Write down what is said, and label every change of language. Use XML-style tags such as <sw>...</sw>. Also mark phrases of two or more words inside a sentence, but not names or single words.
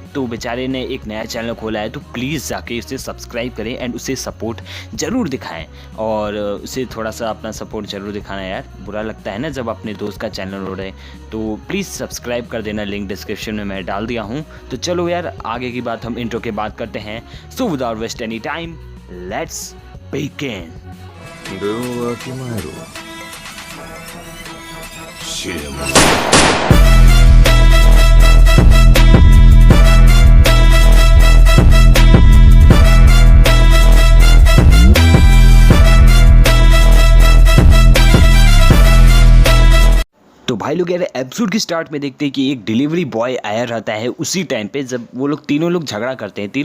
<hi>तो बेचारे ने एक नया चैनल खोला है, तो प्लीज़ जाके उसे सब्सक्राइब करें एंड उसे सपोर्ट ज़रूर दिखाएं। और उसे थोड़ा सा अपना सपोर्ट ज़रूर दिखाना यार, बुरा लगता है ना जब अपने दोस्त का चैनल उड़े। तो प्लीज़ सब्सक्राइब कर देना,</hi> <en>link description</en> <hi>में मैं डाल दिया हूँ। तो चलो यार आगे की बात हम इंट्रो के बाद करते हैं।</hi> <en>So without waste any time let's begin. ではわきまえろシェム</en> <hi>तो भाई लोग यार एपिसोड की स्टार्ट में देखते हैं कि एक</hi> <en>delivery boy</en> <hi>आया रहता है उसी टाइम पे जब वो लोग तीनों लोग झगड़ा करते हैं।</hi>